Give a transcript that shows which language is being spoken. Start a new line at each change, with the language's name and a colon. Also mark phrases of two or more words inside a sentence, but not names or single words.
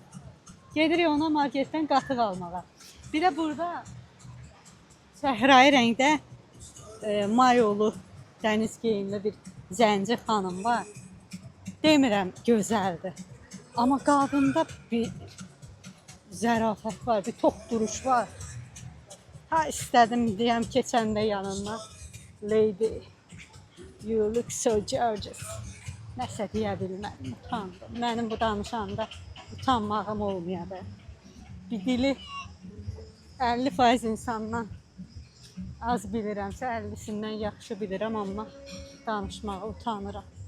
Azerbaijani: Gedirik ona marketdən qatıq almağa. Bir də burada səhrai rəngdə mayolu dəniz geyimli bir zənci xanım var. Demirəm gözəldir. Amma qadında bir zərafət var, bir tok duruş var. Ha istədim deyəm keçəndə yanından.
English: Lady, you look so gorgeous.
Azerbaijani: Nəsə deyə bilmədim, utandım. Mənim bu danışanda utanmağım olmayadı. Bir dili 50% insandan az bilirəmsə 50'sindən yaxşı bilirəm, amma danışmağa utanıram.